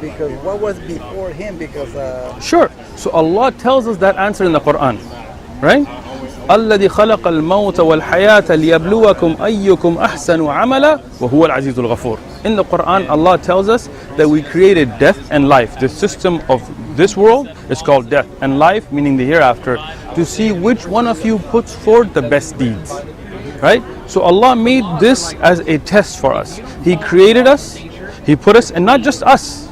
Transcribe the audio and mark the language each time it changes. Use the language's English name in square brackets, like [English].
[English] Because what was before him? Because sure. So Allah tells us that answer in the Quran, right? [Arabic] الذي خلق الموت والحياة ليبلوكم أيكم أحسن عملا وهو العزيز الغفور. [English] In the Quran, Allah tells us that we created death and life. The system of this world is called death and life, meaning the hereafter, to see which one of you puts forth the best deeds. Right? So Allah made this as a test for us. He created us, He put us, and not just us.